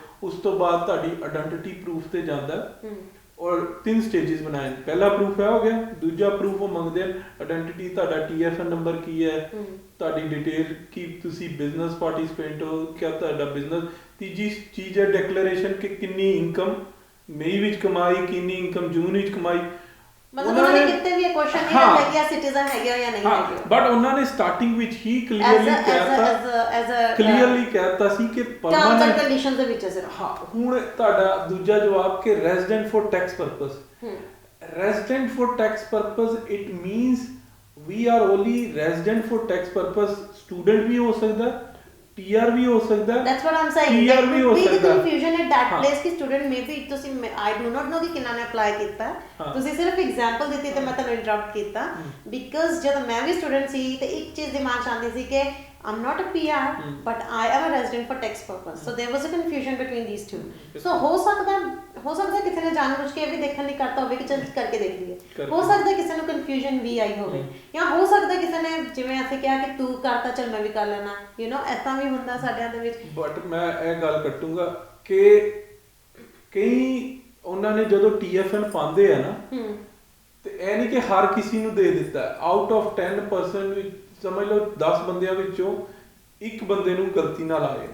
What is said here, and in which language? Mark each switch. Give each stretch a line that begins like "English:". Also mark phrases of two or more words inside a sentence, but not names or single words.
Punjabi: ਉਸ ਤੋਂ ਬਾਅਦ ਤੁਹਾਡੀ
English: identity proof
Punjabi: ਤੇ ਜਾਂਦਾ, ਔਰ 3 ਸਟੇजेस ਬਣਾਏ, ਪਹਿਲਾ ਪ੍ਰੂਫ ਹੈ ਹੋ ਗਿਆ, ਦੂਜਾ ਪ੍ਰੂਫ ਉਹ ਮੰਗਦੇ ਹਨ ਆਇਡੈਂਟੀਟੀ, ਤੁਹਾਡਾ TFN ਨੰਬਰ ਕੀ ਹੈ, ਤੁਹਾਡੀ ਡਿਟੇਲ ਕੀ ਤੁਸੀਂ
English: business participant
Punjabi: ਹੋ, ਕਿਆ ਤੁਹਾਡਾ ਬਿਜ਼ਨਸ, ਤੀਜੀ ਚੀਜ਼ ਹੈ ਡਿਕਲੇਰੇਸ਼ਨ ਕਿ ਕਿੰਨੀ ਇਨਕਮ ਮਈ ਵਿੱਚ ਕਮਾਈ, ਕਿੰਨੀ ਇਨਕਮ ਜੂਨ ਵਿੱਚ ਕਮਾਈ, ਮਤਲਬ ਉਹਨਾਂ ਨੇ ਕਿਤੇ ਵੀ ਇਹ ਕੁਐਸਚਨ ਨਹੀਂ ਰੱਖਿਆ ਕਿ ਆ ਸਿਟੀਜ਼ਨ ਹੈਗੇ ਹੋ ਜਾਂ ਨਹੀਂ ਹੈਗੇ ਹੋ। ਬਟ ਉਹਨਾਂ ਨੇ ਸਟਾਰਟਿੰਗ ਵਿੱਚ ਹੀ ਕਲੀਅਰਲੀ ਕਹਿਤਾ ਸੀ ਕਿ
English: terms and conditions
Punjabi: ਦੇ ਵਿੱਚ ਸਿਰਫ। ਹਾਂ, ਹੁਣ ਤੁਹਾਡਾ ਦੂਜਾ ਜਵਾਬ ਕਿ
English: resident for tax purpose. resident for tax purpose it means we are only resident for tax purpose, student
Hindi: भी हो सकता है,
English: PR
Hindi: भी हो सकता है,
English: that's what I'm saying,
Hindi: PR भी हो सकता है।
English: confusion at that place
Punjabi: कि
English: student may be
Punjabi: ਤੁਸੀਂ
English: I do not know
Punjabi: कि ਕਿੰਨਾ ਨੇ ਅਪਲਾਈ ਕੀਤਾ, ਤੁਸੀਂ ਸਿਰਫ ਐਗਜ਼ਾਮਪਲ ਦਿੱਤੀ ਤੇ ਮੈਂ ਤੁਹਾਨੂੰ ਇੰਟਰਰਪਟ ਕੀਤਾ ਬਿਕਾਜ਼ ਜਦੋਂ ਮੈਂ ਵੀ ਸਟੂਡੈਂਟ ਸੀ ਤੇ ਇੱਕ ਚੀਜ਼ ਦਿਮਾਗ 'ਚ ਆਉਂਦੀ ਸੀ ਕਿ
English: I'm not a PR but I am a resident for tax purpose, so there was a confusion between these two।
Punjabi: so ਹੋ ਸਕਦਾ ਕਿਸੇ ਨੇ ਜਾਣਬੁੱਝ ਕੇ ਇਹ ਵੀ ਦੇਖਣ ਲਈ ਕਰਤਾ ਹੋਵੇ ਕਿ ਚਲ ਕਰਕੇ ਦੇਖ ਲਈਏ, ਹੋ ਸਕਦਾ ਕਿਸੇ ਨੂੰ ਕਨਫਿਊਜ਼ਨ ਵੀ ਆਈ ਹੋਵੇ, ਜਾਂ ਹੋ ਸਕਦਾ ਕਿਸੇ ਨੇ ਜਿਵੇਂ ਅਸੀਂ ਕਿਹਾ ਕਿ ਤੂੰ ਕਰਤਾ ਚਲ ਮੈਂ ਵੀ ਕਰ ਲੈਣਾ,
English: you know
Punjabi: ਐਦਾਂ ਵੀ ਹੁੰਦਾ ਸਾਡਿਆਂ ਦੇ ਵਿੱਚ। ਬਟ ਮੈਂ ਇਹ ਗੱਲ ਕੱਟੂੰਗਾ ਕਿ ਕਈ ਉਹਨਾਂ ਨੇ ਜਦੋਂ TFN ਪਾਉਂਦੇ ਆ ਨਾ ਤੇ ਇਹ ਨਹੀਂ ਕਿ ਹਰ ਕਿਸੇ ਨੂੰ ਦੇ ਦਿੱਤਾ,
English: out of
Punjabi: 10% ਵਿੱਚ ਸਮਝ ਲਓ 10 ਬੰਦਿਆਂ ਵਿੱਚੋਂ ਇੱਕ ਬੰਦੇ ਨੂੰ ਗਲਤੀ ਨਾਲ ਆਏ।